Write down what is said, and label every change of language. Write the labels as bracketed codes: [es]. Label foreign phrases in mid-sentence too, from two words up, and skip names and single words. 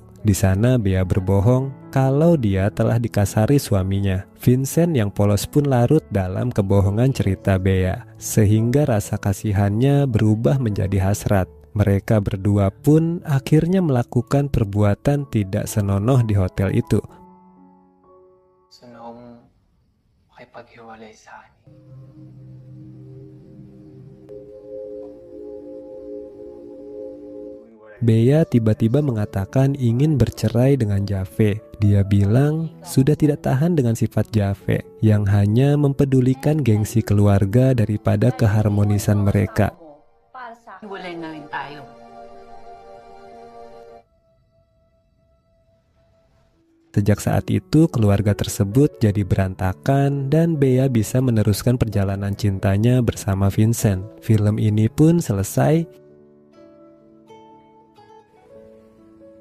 [id] Di sana Bea berbohong kalau dia telah dikasari suaminya. Vincent yang polos pun larut dalam kebohongan cerita Bea, sehingga rasa kasihannya berubah menjadi hasrat. Mereka berdua pun akhirnya melakukan perbuatan tidak senonoh di hotel itu. [tl] Sunong makipaghiwalay sa akin. [id] Bea tiba-tiba mengatakan ingin bercerai dengan Jave. Dia bilang sudah tidak tahan dengan sifat Jave yang hanya mempedulikan gengsi keluarga daripada keharmonisan mereka. [tl] Hiwalay na rin tayo. [id] Sejak saat itu keluarga tersebut jadi berantakan dan Bea bisa meneruskan perjalanan cintanya bersama Vincent. Film ini pun selesai.